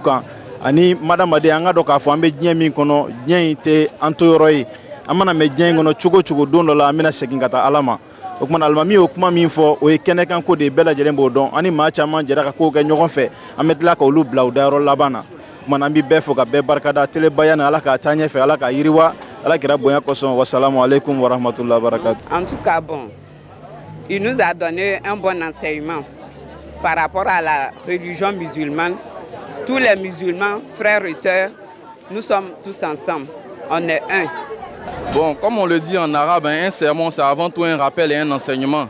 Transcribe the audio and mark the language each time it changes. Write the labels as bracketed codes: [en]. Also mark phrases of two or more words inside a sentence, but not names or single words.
[bm] kan ani madamaden an ka dɔn k'a fɔ an bɛ diɲɛ min kɔnɔ diɲɛ in tɛ an to yɔrɔ ye an mana mɛn diɲɛ in kɔnɔ cogo cogo don dɔ la an bɛna segin ka taa Ala ma o kumana alimami y'o kuma min fɔ o ye kɛnɛkan ko de ye bɛɛ lajɛlen b'o dɔn ani maa caman jɛra ka kow kɛ ɲɔgɔn fɛ an bɛ tila ka olu bila u dayɔrɔ laban na o kumana an bɛ bɛɛ fo ka bɛɛ barikada telebaya na Ala k'a taa ɲɛfɛ Ala k'a yiriwa Ala kɛra bonya kosɔn [ar] والسلام عليكم ورحمة الله وبركاته. [fr] En tout cas, bon, il nous a donné un bon enseignement par rapport à la religion musulmane. Tous les musulmans, frères et sœurs, nous sommes tous ensemble. On est un. Bon, comme on le dit en arabe, un sermon, c'est avant tout un rappel et un enseignement.